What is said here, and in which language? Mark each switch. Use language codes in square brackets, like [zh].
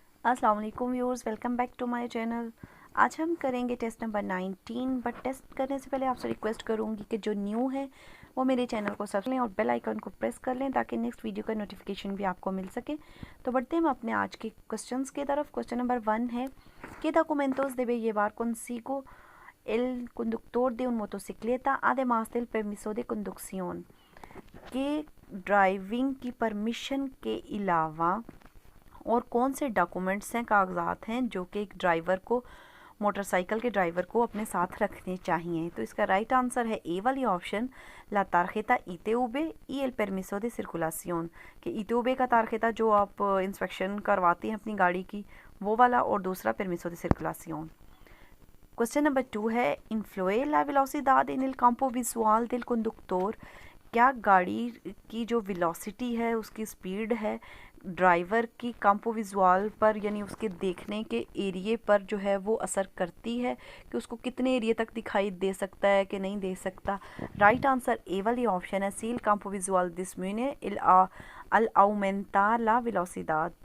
[hi] अस्सलाम वालेकुम viewers, welcome back to my channel. आज हम करेंगे टेस्ट नंबर 19। बट टेस्ट करने से पहले आपसे रिक्वेस्ट करूंगी कि जो न्यू है वो मेरे चैनल को सब्सक्राइब लें और बेल आइकन को प्रेस कर लें ताकि नेक्स्ट वीडियो का नोटिफिकेशन भी आपको मिल सके। तो बढ़ते हैं हम अपने आज के क्वेश्चंस की तरफ। क्वेश्चन नंबर 1 है [es] ¿Qué documentos debe llevar consigo el conductor de un motocicleta además del permiso de conducción? [hi] कि ड्राइविंग की परमिशन के अलावा और कौन से डॉक्यूमेंट्स हैं, कागजात हैं जो कि एक ड्राइवर को, मोटरसाइकिल के ड्राइवर को अपने साथ रखने चाहिए। तो इसका राइट आंसर है ए वाली ऑप्शन, [es] ला तारखेता ITV y el permiso de circulación। [hi] कि ITV का तारखेता जो आप इंस्पेक्शन करवाते हैं अपनी गाड़ी की, वो वाला, और दूसरा [es] permiso de circulación। [hi] Question number 2 है [es] influye la velocidad en el campo visual del conductor। [hi] क्या गाड़ी की जो वेलोसिटी है, उसकी स्पीड है, ड्राइवर की कैंपो विजुअल पर यानी उसके देखने के एरिए पर जो है वो असर करती है कि उसको कितने एरिए तक दिखाई दे सकता है कि नहीं दे सकता। राइट आंसर ए वाली ऑप्शन है, [es] सील कैंपो विजुअल disminuye al aumentar la velocidad।